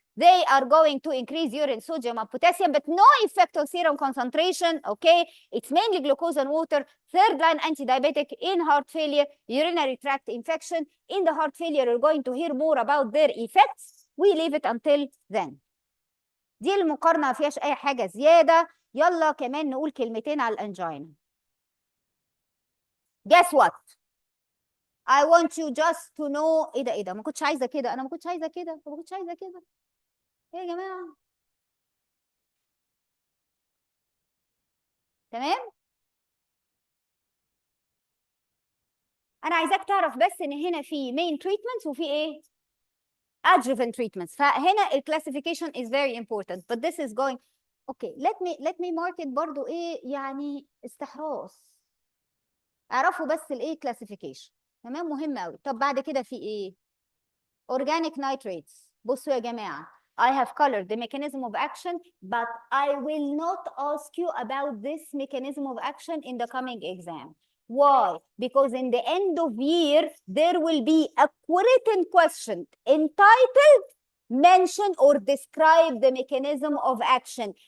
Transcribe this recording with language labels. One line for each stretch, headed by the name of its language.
English: They are going to increase urine sodium and potassium, but no effect on serum concentration. Okay, it's mainly glucose and water. Third line anti-diabetic in heart failure, urinary tract infection. In the heart failure, you're going to hear more about their effects. We leave it until then.
Arabic: دي المقارنة ما فيهاش أي حاجة زيادة. يلا كمان نقول كلمتين على الأنجينا.
English: Guess what? I want you just to know
Arabic: ايه ده ما كنتش عايزه كده، انا ما كنتش عايزه كده، ما كنتش عايزه كده. ايه يا جماعه؟ تمام؟ انا عايزاك تعرف بس ان هنا في main treatments وفي ايه؟ adjuvant treatments. فهنا
English: classification is very important, but this is going okay. let me mark it
Arabic: برضو ايه يعني استحراس. اعرفوا بس الايه classification. تمام، مهم قوي. طب بعد كده في ايه؟ organic nitrates. بصوا يا جماعه،
English: I have colored the mechanism of action, but I will not ask you about this mechanism of action in the coming exam. Why? Because in the end of year, there will be a written question entitled mention or describe the mechanism of action.